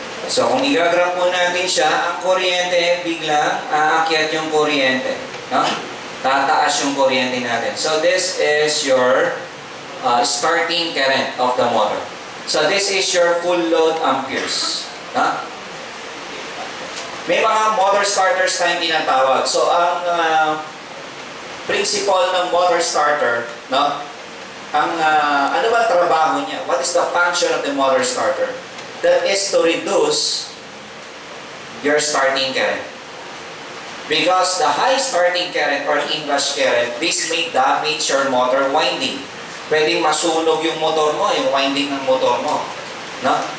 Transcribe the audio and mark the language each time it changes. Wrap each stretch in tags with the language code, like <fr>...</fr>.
<tl>So, kung i-graph po natin siya, ang kuryente, biglang aakyat yung kuryente. No? Tataas yung kuryente natin.</tl> <en>So, this is your starting current of the motor. So, this is your full load amperes. No?</en> <tl>May mga motor starters tayong tinatawag. So, ang principle ng motor starter, no? Ano ba trabaho niya?</tl> <en>What is the function of the motor starter? That is to reduce your starting current. Because the high starting current or inrush current, this may damage your motor winding.</en> <tl>Pwedeng masunog yung motor mo, yung winding ng motor mo. No?</tl>